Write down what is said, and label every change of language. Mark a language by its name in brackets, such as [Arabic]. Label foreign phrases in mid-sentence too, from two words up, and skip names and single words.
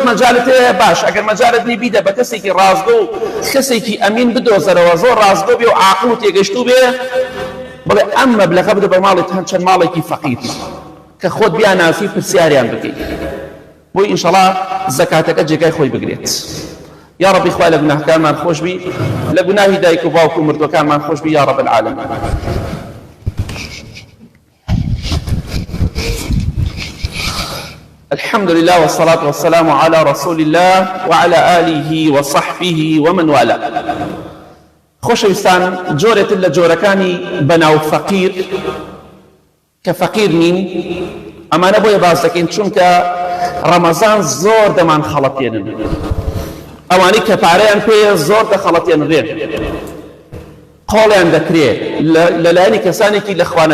[Central Kurdish] مەجالت هەیە باش ئەگەر مەجالت نی بیدە بە کەسێکی ڕازگۆ و کەسێکی ئەمین بدۆزەرەوە زۆر ڕازگۆ بێ و عاقڵ و تێگەشتوو بێ بڵێ ئەم مەبلەغە بدە بە ماڵی چەند ماڵێکی فەقیر کە خۆت بیاناسی پرسیاریان بکەیت بۆی ئینشەڵا زەکاتەکە جێگای خۆی بگرێت یا ربی خوای لە گوناهکارمان خۆش بی لە گوناهی دایک و باوک و مردوەکانمان خۆش بی [Arabic] یا رب العالمین الحمد لله والصلاة والسلام على رسول الله وعلى آله وصحبه ومن والاه [Central Kurdish] خۆشەویستان جۆرێت لە جۆرەکانی بەناو فەقیر کە فەقیر نین ئەمانە بۆیە باس دەکەین چونکە ڕەمەزان زۆر دەمان خەڵەتێنن ئەوانەی کە پارەیان پێیە زۆر دەخەڵەتێنرێن قۆڵیان دەکرێت لەلایەنی کەسانێکی لە خوا